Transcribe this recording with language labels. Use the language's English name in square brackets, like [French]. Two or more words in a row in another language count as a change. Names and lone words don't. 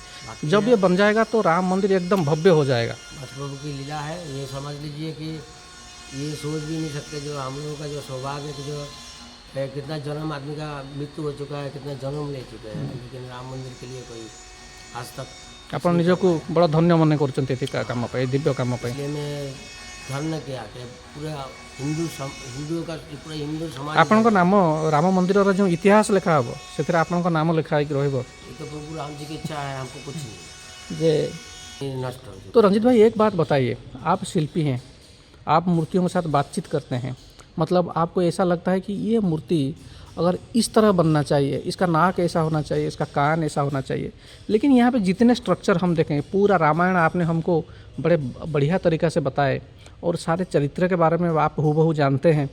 [Hindi] जब ये बन जाएगा तो राम मंदिर एकदम भव्य हो जाएगा। बस प्रभु की लीला है। ये समझ लीजिए कि ये सोच भी नहीं सकते जो हम लोगों का जो सौभाग्य है कि जो है, कितना जन्म आदमी का मृत्यु हो चुका है, कितना जन्म ले चुके हैं, लेकिन राम मंदिर के लिए कोई आज तक [Odia] ଆପଣ ନିଜକୁ ବଡ଼ ଧନ୍ୟ ମନେ କରୁଛନ୍ତି ଏଠି କାମ ପାଇଁ, ଦିବ୍ୟ କାମ ପାଇଁ। [Hindi] इसलिए मैं धन्य किया कि पूरा हिंदू का पूरा हिंदू समाज [Odia] ଆପଣଙ୍କ ନାମ ରାମ ମନ୍ଦିରର ଯେଉଁ ଇତିହାସ ଲେଖା ହେବ ସେଥିରେ ଆପଣଙ୍କ ନାମ ଲେଖା ହେଇକି ରହିବ [Hindi] ये तो प्रभु राम जी की इच्छा है, हमको कुछ नहीं [Odia] ଯେ। [Hindi] ये नष्ट हो चुका। तो रंजीत भाई एक बात बताइए, आप शिल्पी हैं, आप मूर्तियों के साथ बातचीत करते हैं, मतलब आपको ऐसा लगता है कि ये मूर्ति अगर इस तरह बनना चाहिए, इसका नाक ऐसा होना चाहिए, इसका कान ऐसा होना चाहिए, लेकिन यहाँ पे जितने स्ट्रक्चर हम देखें, पूरा रामायण आपने हमको बड़े बढ़िया तरीक़ा से बताए और सारे चरित्र के बारे में आप हूबहू जानते हैं।